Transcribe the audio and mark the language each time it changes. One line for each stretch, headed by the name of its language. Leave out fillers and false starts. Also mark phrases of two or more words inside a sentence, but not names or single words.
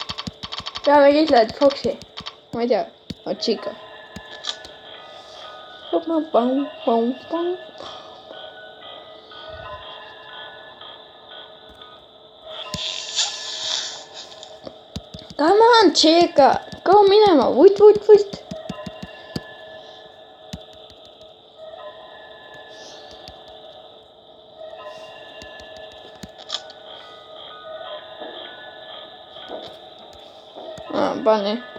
Estonian: Peame kindlalt Foxy. Ma ei tea, on Chica.
English: Come on, Chica, go
Estonian: minema, vutt. Bunny.